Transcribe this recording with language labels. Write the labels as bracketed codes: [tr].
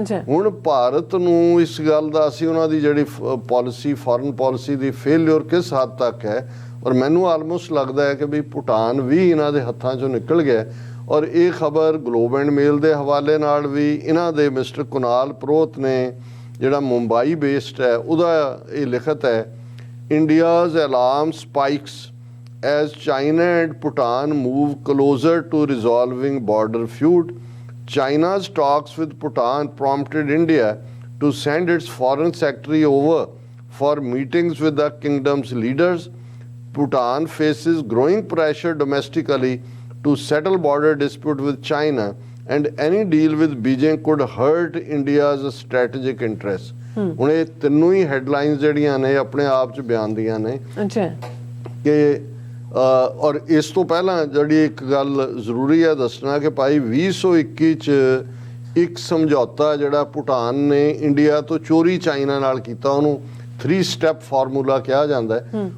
[pa] ਹੁਣ ਭਾਰਤ ਨੂੰ ਇਸ ਗੱਲ ਦਾ ਅਸੀਂ ਉਹਨਾਂ ਦੀ ਜਿਹੜੀ ਪਾਲਿਸੀ ਫੋਰਨ ਪਾਲਿਸੀ ਦੀ ਫੇਲਿਅਰ ਕਿਸ ਹੱਦ ਤੱਕ ਹੈ, ਔਰ ਮੈਨੂੰ ਆਲਮੋਸਟ ਲੱਗਦਾ ਹੈ ਕਿ ਵੀ ਭੂਟਾਨ ਵੀ ਇਹਨਾਂ ਦੇ ਹੱਥਾਂ 'ਚੋਂ ਨਿਕਲ ਗਿਆ। ਔਰ ਇਹ ਖਬਰ ਗਲੋਬ ਐਂਡ ਮੇਲ ਦੇ ਹਵਾਲੇ ਨਾਲ ਵੀ ਇਹਨਾਂ ਦੇ ਮਿਸਟਰ ਕੁਨਾਲ ਪ੍ਰੋਹਤ ਨੇ ਜਿਹੜਾ ਮੁੰਬਈ ਬੇਸਡ ਹੈ ਉਹਦਾ ਇਹ ਲਿਖਤ ਹੈ, [en] India's alarm spikes as China and Bhutan move closer to resolving border feud. China's talks with Bhutan prompted India to send its foreign secretary over for meetings with the kingdom's leaders. Bhutan faces growing pressure domestically to settle border dispute with China, and any deal with Beijing could hurt India's strategic interests. [pa] ਹੁਣ ਇਹ ਤਿੰਨੋਂ ਹੀ headlines ਜਿਹੜੀਆਂ ਨੇ ਆਪਣੇ ਆਪ 'ਚ ਬਿਆਨ ਦੀਆਂ ਨੇ ਕਿ ਔਰ ਇਸ ਤੋਂ ਪਹਿਲਾਂ ਜਿਹੜੀ ਇੱਕ ਗੱਲ ਜ਼ਰੂਰੀ ਹੈ ਦੱਸਣਾ ਕਿ ਭਾਈ 2021 'ਚ ਇੱਕ ਸਮਝੌਤਾ ਜਿਹੜਾ ਭੂਟਾਨ ਨੇ ਇੰਡੀਆ ਤੋਂ ਚੋਰੀ ਚਾਈਨਾ ਨਾਲ ਕੀਤਾ, ਉਹਨੂੰ 3 ਸਟੈਪ ਫਾਰਮੂਲਾ ਕਿਹਾ ਜਾਂਦਾ ਹੈ।